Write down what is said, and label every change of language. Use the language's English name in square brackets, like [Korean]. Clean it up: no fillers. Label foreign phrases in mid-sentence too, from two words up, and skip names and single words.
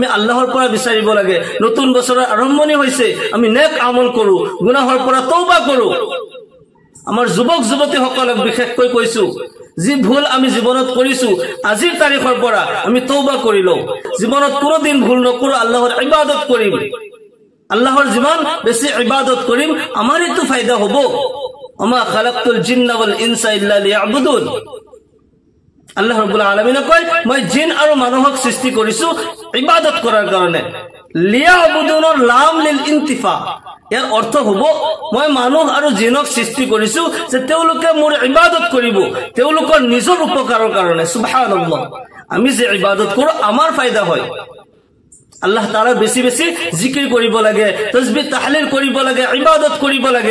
[Assamese] আল্লাহৰ পৰা বিচাৰিব লাগে নতুন বছৰৰ আৰম্ভণি হৈছে আমি নেক আমল কৰো গুনাহৰ পৰা তওবা কৰো আমাৰ যুৱক যুৱতী সকলক বিশেষকৈ কৈছো যি ভুল আমি জীৱনত কৰিছো আজিৰ তাৰিখৰ পৰা আমি তওবা কৰি লও জীৱনত কোনো দিন ভুল নকৰো আল্লাহৰ ইবাদত কৰিম আল্লাহৰ যিমান বেছি ইবাদত কৰিম আমাৰইতো ফায়দা হ'ব [Arabic] وما خلقت الجن والإنس إلا ليعبدون [Assamese] আল্লাহ রাব্বুল আলামিনে কয় মই জিন আৰু মানুহক সৃষ্টি কৰিছো ইবাদত কৰাৰ কাৰণে লিয়াবুদুনৰ [Arabic] لام للانتفاع [Assamese] ইয়াৰ অৰ্থ হ'ব মই মানুহ আৰু জিনক সৃষ্টি কৰিছো যে তেওঁলোকে মোৰ ইবাদত কৰিব তেওঁলোকৰ নিজৰ উপকাৰৰ কাৰণে সুবহানাল্লাহ আমি যে ইবাদত কৰো আমাৰ ফায়দা হয় আল্লাহ তাআলা বেছি বেছি জিকিৰ কৰিব লাগে, তাসবিহ তাহলিল কৰিব লাগে, ইবাদত কৰিব লাগে।